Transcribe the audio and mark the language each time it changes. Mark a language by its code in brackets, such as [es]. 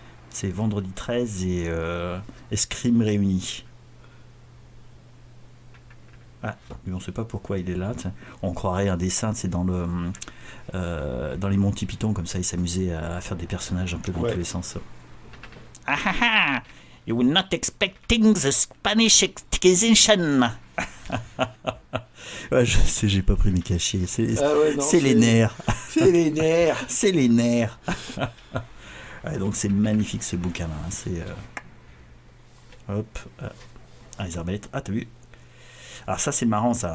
[fr] C'est vendredi 13 et escrime réunis. Ah, mais on sait pas pourquoi il est là. T'sais. On croirait un dessin, c'est dans les Monty Python, comme ça il s'amusait à faire des personnages un peu dans tous les sens. Ah ah ah! [en] You were not expecting the Spanish Inquisition. [fr] Ouais, je sais, j'ai pas pris mes cachets. C'est les nerfs. C'est les nerfs. C'est les nerfs. Ouais, donc c'est magnifique ce bouquin là. C'est hop, les arbalètes. Ah t'as vu? Alors ça c'est marrant ça.